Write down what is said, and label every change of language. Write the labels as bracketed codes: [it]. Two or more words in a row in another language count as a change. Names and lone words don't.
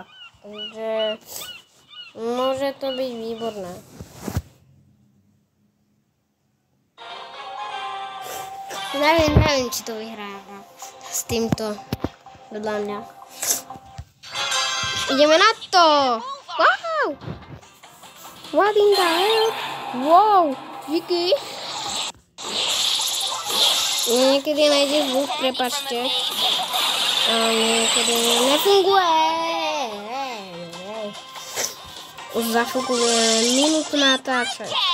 [sk] Takže môže to byť výborné. Neviem, či to vyhráva s týmto vedľa mňa. Ideme na to! Wow! [en] What in the hell? [sk] Wow! Díky! Niekedy nájde zvuk, prepáčte. A niekedy nefunguje. Už za chvíľku minútu natáčať.